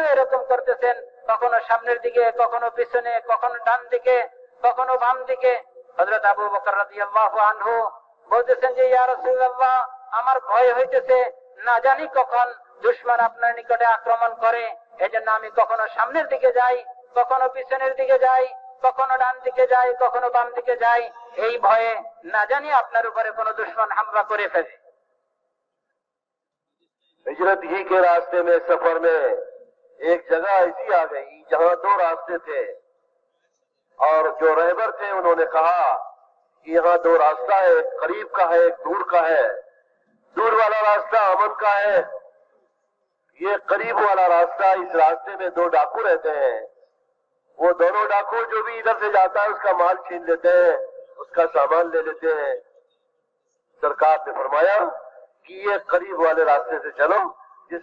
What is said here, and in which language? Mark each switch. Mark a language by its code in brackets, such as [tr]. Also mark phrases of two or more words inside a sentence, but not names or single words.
[bn] এরকম করতেছেন কখনো সামনের দিকে কখনো পিছনে কখনো ডান দিকে কখনো বাম দিকে হযরত আবু বকর [ar] رضي الله عنه [bn] বলতেছেন যে [ar] يا رسول الله [bn] আমার ভয় হইতেছে না জানি কখন দুশমন আপনার নিকটে আক্রমণ করে এজন্য আমি কখনো সামনের দিকে যাই কখনো পিছনের দিকে যাই কখনো ডান দিকে যাই কখনো বাম দিকে যাই এই ভয়ে না জানি আপনার উপরে কোনো দুশমন হামলা করে ফেলে [ur] ہجرت ہی کے راستے میں سفر میں ایک جگہ ایسی آ گئی جہاں دو راستے تھے اور جو رہبر تھے انہوں نے کہا کہ یہاں دو راستہ ہے ایک قریب کا ہے ایک دور کا ہے دور والا راستہ امن کا ہے یہ قریب والا راستہ اس راستے میں دو ڈاکو رہتے ہیں وہ دونوں ڈاکو جو بھی ادھر سے جاتا ہے اس کا مال چھین لیتے ہیں اس کا سامان لے لیتے ہیں سرکار نے فرمایا کہ یہ قریب والے راستے سے چلو جس